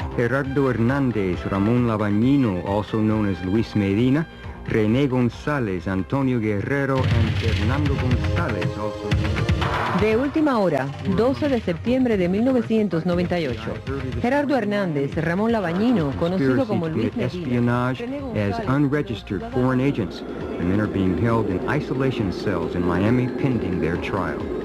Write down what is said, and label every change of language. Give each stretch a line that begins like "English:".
English: Gerardo Hernández, Ramón Labañino, also known as Luis Medina, René González, Antonio Guerrero, and Fernando González, also known.
Spanish: De última hora, 12 de septiembre de 1998. Gerardo Hernández, Ramón Labañino, conocido como Luis Medina,
English: espionage as unregistered foreign agents. The men are being held in isolation cells in Miami pending their trial.